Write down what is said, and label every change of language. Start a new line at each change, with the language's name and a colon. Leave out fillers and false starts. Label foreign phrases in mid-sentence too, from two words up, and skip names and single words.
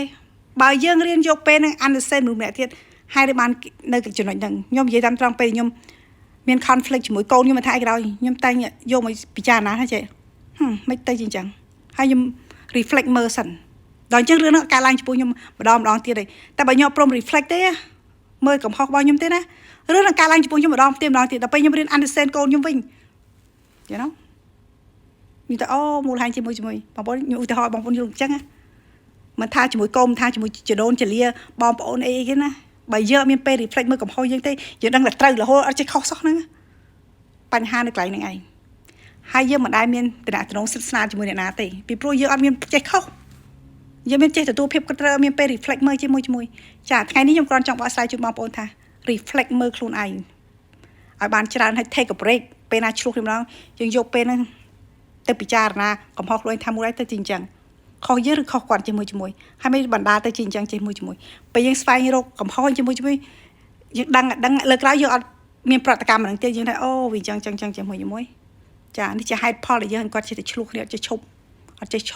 Khmer: បើយើងរៀនយកពេលហ្នឹង understand មនុស្សម្នាក់ទៀតហើយដែលបាននៅចំណុចហ្នឹងខ្ញុំនិយាយតាមត្រង់ពេលខ្ញុំមាន conflict ជាមួយកូនខ្ញុំថាអីក៏ដោយខ្ញុំតែងយកមកពិចារណាថាចេះមិនទៅជាអញ្ចឹងហើយខ្ញុំ reflect មើលសិនដល់អញ្ចឹងរឿងហ្នឹងកើតឡើងចំពោះខ្ញុំម្ដងទៀតទេតែបើខ្ញុំព្រម reflect ទេមើលកំហុសរបស់ខ្ញុំទេណារឿងហ្នឹងកើតឡើងចំពោះខ្ញុំម្ដងទៀតដល់ពេលខ្ញុំរៀន understand កូនខ្ញុំវិញ
English: you know
Khmer: មានតែអូមូលហេតុជាមួយបងប្អូនខ្ញុំឧទាហរណ៍បងប្អូនយល់អញ្ចឹងណាមិនថាជាមួយកូនថាជាមួយចដូនចលាបងប្អូនអីគេណាបើយើងអត់មានពេល reflect មើលកំហុសយើងទេយើងដឹងតែត្រូវរហូតអត់ចេះខុសសោះហ្នឹងបញ្ហានៅកន្លែងហ្នឹងឯងហើយយើងមិនដែលមានតំណងសិទ្ធស្នាជាមួយអ្នកណាទេពីព្រោះយើងអត់មានចេះខុសយើងមានចេះទទួលភាពកត្រូវមានពេល reflect មើលជាមួយចាថ្ងៃនេះខ្ញុំគ្រាន់ចង់បកស្រាយជូនបងប្អូនថា reflect មើលខ្លួនឯងឲ្យបានច្រើន ហើយ
English: take a break
Khmer: ពេលណាឆ្លោះគ្នាម្ដងយើងយកពេលហ្នឹងទៅពិចារណាកំហុសខ្លួនថាមួយឯងទៅជាអញ្ចឹងខុសយើងឬខុសគាត់ជាមួយហើយមិនបណ្ដាទៅជាអញ្ចឹងជាមួយពេលយើងស្វែងរកកំហុសជាមួយយើងដឹងលើក្រោយយើងអត់មានប្រតិកម្មហ្នឹងទេយើងថាអូវាអញ្ចឹងជាមួយចានេះជាហេតុផលដែលយើងគាត់ចេះតែឆ្លោះគ្នាអត់ចេះឈប់អត់ចេះឈោ